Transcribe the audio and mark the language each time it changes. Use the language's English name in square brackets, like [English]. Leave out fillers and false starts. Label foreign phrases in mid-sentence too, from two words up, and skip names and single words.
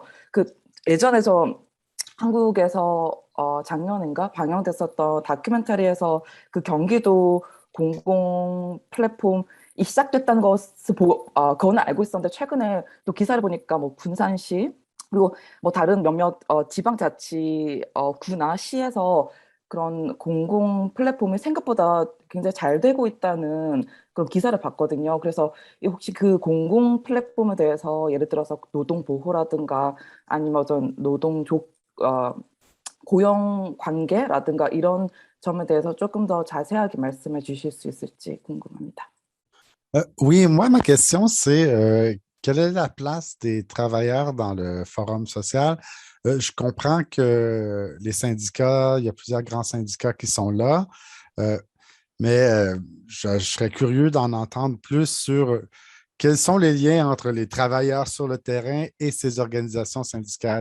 [Korean] 예전에 한국에서 작년인가 방영됐었던 다큐멘터리에서 그 경기도 공공 플랫폼이 시작됐다는 것을 그거는 알고 있었는데 최근에 또 기사를 보니까 뭐 군산시 그리고 뭐 다른 몇몇 지방자치 구나 시에서 그런 공공 플랫폼이 생각보다 굉장히 잘 되고 있다는 그런 기사를 봤거든요. 그래서 혹시 그 공공 플랫폼에 대해서 예를 들어서 노동 보호라든가 아니면 어떤 고용 관계라든가 이런 점에 대해서 조금 더 자세하게 말씀해 주실 수 있을지 궁금합니다. [French] Oui, moi, ma question, c'est quelle est la place des travailleurs dans le forum social? Je comprends que les syndicats, il y a plusieurs grands syndicats qui sont là, mais je serais curieux d'en entendre plus sur quels sont les liens entre les travailleurs sur le terrain et ces organisations syndicales.